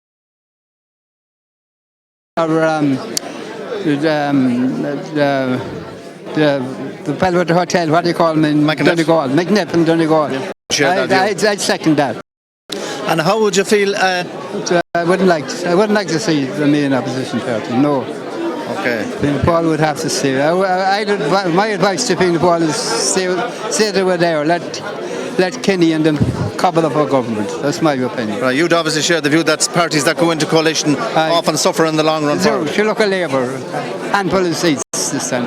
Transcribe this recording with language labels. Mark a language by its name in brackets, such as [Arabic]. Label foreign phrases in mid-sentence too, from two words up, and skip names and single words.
[English] The fellow at the hotel, what do you call him in Donegal? McNiff in Donegal. I'd second that. And how would you feel? I wouldn't like to see them in opposition party. No. Okay. Fianna Fáil would have to stay. My advice to Fianna Fáil is stay they were there. Let Keaney and them cobble up our government. That's my opinion. Right, you'd obviously share the view that parties that go into coalition often suffer in the long run. She look at Labour, handful of seats this time.